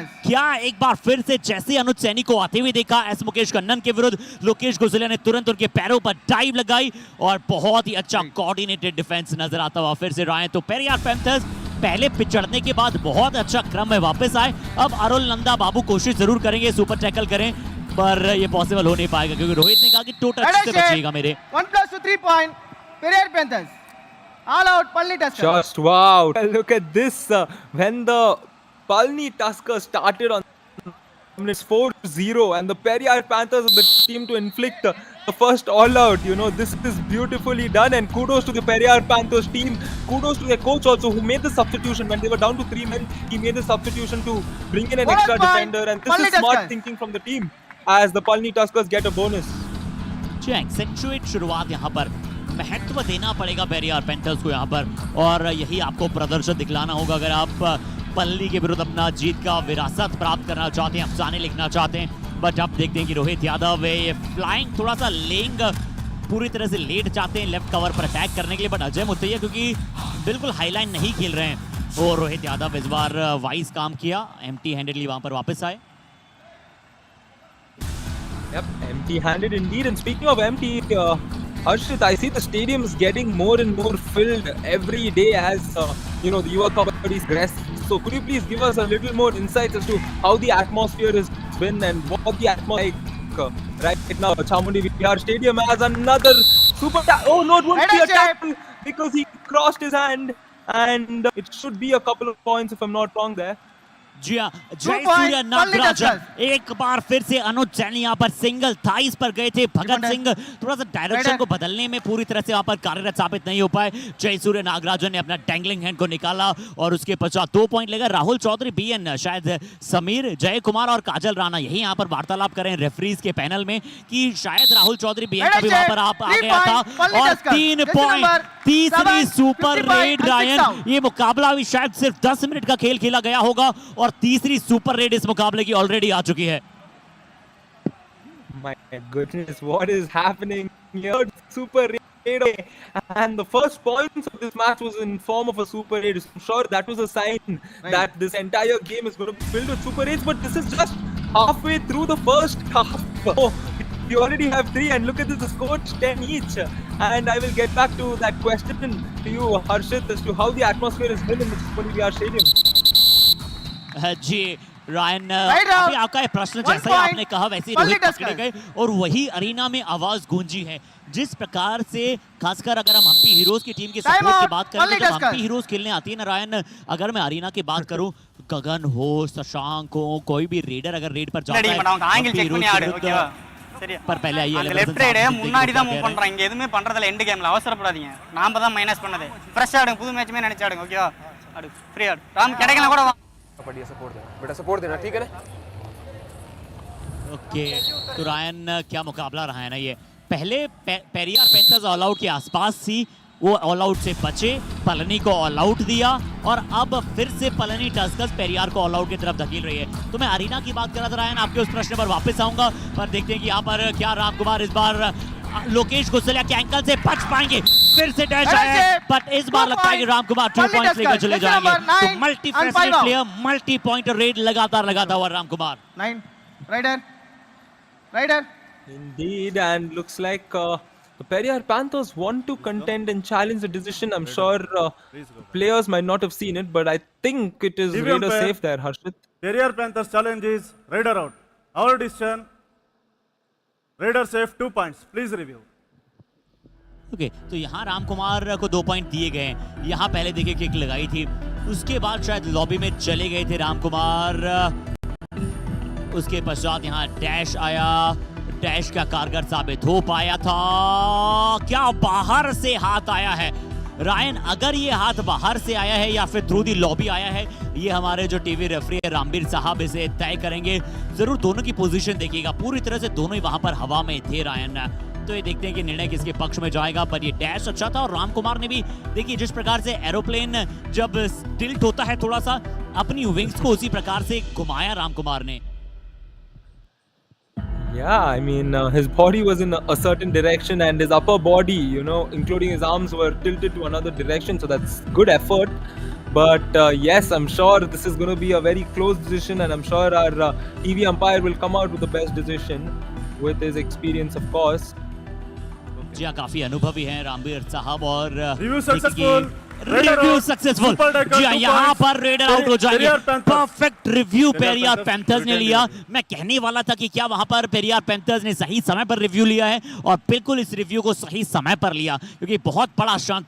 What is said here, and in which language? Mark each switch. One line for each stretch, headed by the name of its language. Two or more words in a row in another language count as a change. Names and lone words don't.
Hindi: क्या एक बार फिर से जैसे अनुज सैनी को आते हुए देखा एस मुकेश कन्नन के विरुद्ध, लोकेश कुसलिया ने तुरंत उनके पैरों पर डाइव लगाई और बहुत ही अच्छा
English: coordinated defense
Hindi: नजर आता हुआ फिर से रहा है। तो पेरियार पैंथर्स पहले पिछड़ने के बाद बहुत अच्छा क्रम में वापस आए। अब अरुल नंदा बाबू कोशिश जरूर करेंगे सुपर टैकल करें, पर ये पॉसिबल हो नहीं पाएगा, क्योंकि रोहित ने कहा कि
English: two touch
Hindi: से बचिएगा मेरे।
English: 1+3 point Periyar Panthers all out Palni Tuskers. Just wow, look at this. When the Palni Tuskers started on minutes 4-0, and the Periyar Panthers are the team to inflict the first all out. You know, this is beautifully done, and kudos to the Periyar Panthers team. Kudos to their coach also, who made the substitution when they were down to 3 men. He made the substitution to bring in an extra defender, and this is smart thinking from the team as the Palni Tuskers get a bonus.
Hindi: जी एक्सेंचुएट शुरुआत यहाँ पर, महत्व देना पड़ेगा पेरियार पैंथर्स को यहाँ पर, और यही आपको प्रदर्शन दिखलाना होगा अगर आप पल्ली के विरुद्ध अपना जीत का विरासत प्राप्त करना चाहते हैं, अफसाने लिखना चाहते हैं। बट अब देखते हैं कि रोहित यादव ये फ्लाइंग थोड़ा सा लेंग पूरी तरह से लेट जाते हैं
English: left cover
Hindi: पर अटैक करने के लिए, बट अजय मुथैया क्योंकि बिल्कुल हाईलाइन नहीं खेल रहे हैं, और रोहित यादव इस बार वाइज काम किया,
English: empty handedly
Hindi: वहां पर वापस आए।
English: Yep, empty-handed indeed. And speaking of empty, Harshit, I see the stadium is getting more and more filled every day as you know, the Yuva Kabaddi progress. So could you please give us a little more insights as to how the atmosphere has been and what the atmosphere right now? Chamundi Vihar Stadium has another super. Oh no, it won't be a tackle because he crossed his hand, and it should be a couple of points if I'm not wrong there.
Hindi: जी हाँ, जयसूर्य नागराजन एक बार फिर से अनुज सैनी यहाँ पर
English: single thighs
Hindi: पर गए थे। भगत सिंह थोड़ा सा डायरेक्शन को बदलने में पूरी तरह से वहाँ पर कार्यरत साबित नहीं हो पाए। जयसूर्य नागराजन ने अपना
English: dangling hand
Hindi: को निकाला और उसके पश्चात 2 पॉइंट लेकर राहुल चौधरी, बीएन, शायद समीर, जय कुमार और काजल राणा यही यहाँ पर वार्तालाप करें रेफरीज के पैनल में कि शायद राहुल चौधरी बीएन का भी वहाँ पर आ गया था। और 3 पॉइंट, तीसरी
English: super raid
Hindi: रायन। ये मुकाबला भी शायद सिर्फ 10 मिनट का खेल खेला गया होगा और तीसरी
English: super raid
Hindi: इस मुकाबले की ऑलरेडी आ चुकी है।
English: My goodness, what is happening here? Super raid, and the first points of this match was in form of a super raid. I'm sure that was a sign that this entire game is going to be filled with super raids, but this is just halfway through the first half. Oh, we already have 3, and look at this, the score 10 each. And I will get back to that question to you, Harshit, as to how the atmosphere has been in the Periyar Stadium.
Hindi: जी रायन,
English: Right,
Hindi: अभी आपका ये प्रश्न one जैसा ही आपने point, कहा वैसे ही Pally रोहित पकड़े Tusker. गए और वही अरीना में आवाज गूंजी है जिस प्रकार से, खासकर अगर हम हम्पी हीरोज की टीम के Time सपोर्ट की out, बात करें Pally तो जब Tusker. हम्पी हीरोज खेलने आती है ना रायन, अगर मैं अरीना की बात करूं, गगन हो, शशांक हो, कोई भी रेडर अगर रेड पर जाता है ஆங்கிள் हम्पी செக் हीरोज
Tamil: பண்ணி ஆடு,
Hindi: के विरुद्ध,
Tamil: ஓகேவா? சரியா?
Hindi: पर पहले आइए
Tamil: அந்த
English: left right
Tamil: முன்னாடி தான் மூவ் பண்றாங்க, இங்க எதுவுமே பண்றதில்ல. எண்ட் கேம்ல அவசரப்படாதீங்க, நாம தான் மைனஸ் பண்ணது. ஃப்ரெஷ் ஆடுங்க, புது மேட்ச்மே நினைச்சு ஆடுங்க, ஓகேவா? ஆடு ஃப்ரீ ஆடு, ராம் கிடைக்கலாம் கூட வா.
Hindi: कबड्डी सपोर्ट देना बेटा, सपोर्ट देना, ठीक है ना? ओके, तो रायन क्या मुकाबला रहा है ना ये। पहले पेरियार पैंथर्स
English: all out
Hindi: के आसपास थी, वो
English: all out
Hindi: से बचे, पलनी को
English: all out
Hindi: दिया और अब फिर से पलनी टस्कर्स पेरियार को
English: all out
Hindi: की तरफ धकेल रही है। तो मैं अरीना की बात कर रहा था रायन, आपके उस प्रश्न पर वापस आऊंगा, पर देखते हैं कि यहाँ पर क्या राम कुमार इस बार लोकेश गुस्सलिया के एंकल से बच पाएंगे। फिर से डैश आया, बट इस बार लगता है कि राम कुमार 2 पॉइंट्स लेकर चले जाएंगे। तो
English: multi facility player, multi point raid
Hindi: लगातार लगाता हुआ राम कुमार। 9 राइडर
English: Indeed, and looks like the Periyar Panthers want to contend and challenge the decision. I'm sure players might not have seen it, but I think it is Raider safe there, Harshit. Periyar Panthers challenge is Raider out. Our decision, Raider safe 2 points. Please review.
Hindi: ओके, तो यहाँ राम कुमार को 2 पॉइंट दिए गए हैं। यहाँ पहले देखिए किक लगाई थी, उसके बाद शायद लॉबी में चले गए थे राम कुमार। उसके पश्चात यहाँ डैश आया, डैश का कारगर साबित हो पाया था। क्या बाहर से हाथ आया है रायन, अगर ये हाथ बाहर से आया है या फिर
English: through the lobby
Hindi: आया है, ये हमारे जो
English: TV referee
Hindi: है रामबीर साहब इसे तय करेंगे। जरूर दोनों की पोजीशन देखिएगा, पूरी तरह से दोनों ही वहां पर हवा में थे रायन। तो ये देखते हैं कि निर्णय किसके पक्ष में जाएगा, पर ये डैश अच्छा था और राम कुमार ने भी देखिए जिस प्रकार से एरोप्लेन जब टिल्ट होता है थोड़ा सा, अपनी विंग्स को उसी प्रकार से घुमाया राम कुमार ने। Yeah, I mean, his body was in a certain direction and his upper body, you know, including his arms, were tilted to another direction. So that's good effort. But yes, I'm sure this is going to be a very close decision, and I'm sure our TV umpire will come out with the best decision with his experience, of course. जी हाँ, काफी अनुभवी हैं रामबीर साहब और
English: Review successful. review successful.
Hindi: जी हाँ, यहाँ पर रेडर आउट हो जाएंगे।
English: perfect review
Hindi: पेरियार पैंथर्स ने लिया। मैं कहने वाला था कि क्या वहां पर पेरियार पैंथर्स ने सही समय पर रिव्यू लिया है, और बिल्कुल इस रिव्यू को सही समय पर लिया, क्योंकि बहुत बड़ा क्षण था।